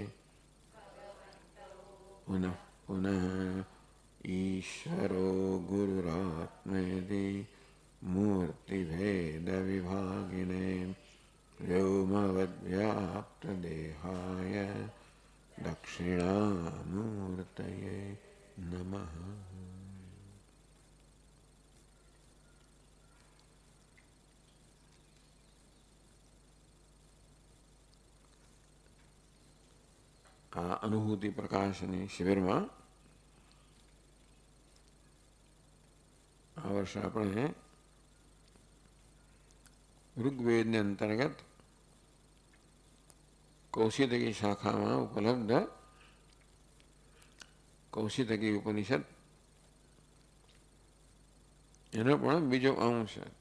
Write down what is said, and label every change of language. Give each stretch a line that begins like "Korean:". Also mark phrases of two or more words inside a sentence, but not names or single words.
Sanskrit: पुनः पुनः ईश्वरो गुरुरात्मेति मूर्तिभेदविभागिने व्योमवद्व्याप्तदेहाय दक्षिणामूर्तये नमः।
Gujarati: આ અનુભૂતિ પ્રકાશની શિબિરમાં આ વર્ષે આપણે ઋગ્વેદને અંતર્ગત કૌશિતકી શાખામાં ઉપલબ્ધ કૌશિતકી ઉપનિષદ એનો પણ બીજો અંશ